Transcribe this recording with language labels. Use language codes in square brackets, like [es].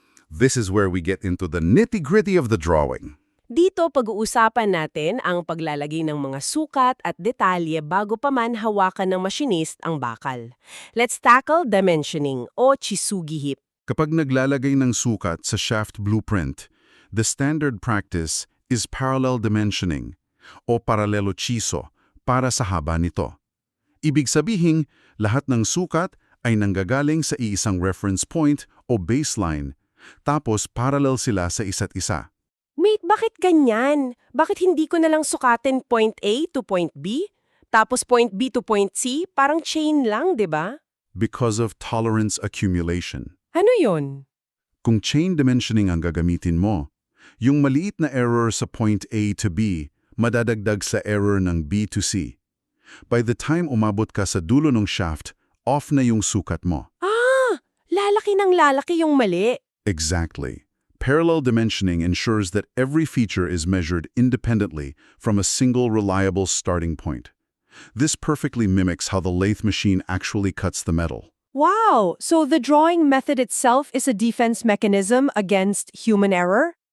[en] This is where we get into the nitty-gritty of the drawing. [tl] Dito pag-uusapan natin ang paglalagay ng mga sukat at detalye bago pa man hawakan ng machinist ang bakal. [en] Let's tackle dimensioning o chisugihip. [tl] Kapag naglalagay ng sukat sa shaft blueprint, [en] the standard practice is parallel dimensioning [tl] o paralelo chiso para sa haba nito. Ibig sabihin, lahat ng sukat ay nanggagaling sa iisang reference point o baseline, tapos parallel sila sa isa't isa. Wait, bakit ganyan? Bakit hindi ko na lang sukatin point A to point B? Tapos point B to point C, parang chain lang, di ba? [en] Because of tolerance accumulation. [tl] Ano yun? Kung chain dimensioning ang gagamitin mo, yung maliit na error sa point A to B, madadagdag sa error ng B to C. [en] By the time [tl] umabot ka sa dulo ng shaft, off na yung sukat mo. Ah, lalaki ng lalaki yung mali. [en] Exactly. Parallel dimensioning ensures that every feature is measured independently from a single reliable starting point. This perfectly mimics how the lathe machine actually cuts the metal. Wow! So the drawing method itself is a defense mechanism against human error?